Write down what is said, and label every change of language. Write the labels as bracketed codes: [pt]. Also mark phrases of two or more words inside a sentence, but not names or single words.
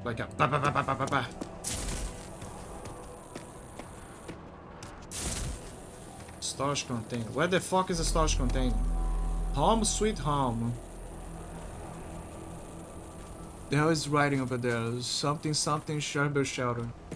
[en] Like a ba ba ba ba ba ba ba. Storage container. Where the fuck is the storage container? Home sweet home. The hell is writing over there? Something shelter shelter.